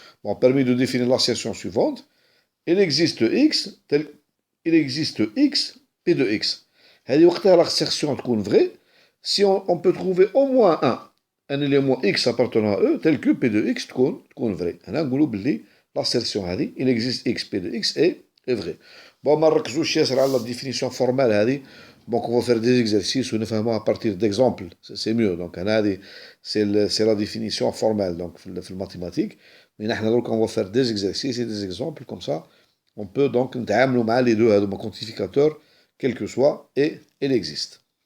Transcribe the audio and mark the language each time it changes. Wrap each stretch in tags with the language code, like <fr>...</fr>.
<fr>Bon, permet de définir l'assertion suivante. Il existe X, P de X. L'assertion est vraie si on peut trouver au moins un élément X appartenant à eux, tel que P de X est vrai. L'assertion, il existe X, P de X est vrai.</fr> <ar>Bon, ما نركزوش ياسر على</ar> <fr>la définition formelle</fr> <ar>هذه.</ar> <fr>Donc on va faire des exercices où nous faisons à partir d'exemples, c'est mieux. Donc c'est la définition formelle donc في mathématique. Mais nous on va faire des exercices et des exemples comme ça. On peut donc</fr> <ar>نتعاملوا مع</ar> <fr>les deux هذوما quantificateurs quel que soit et il existe.</fr>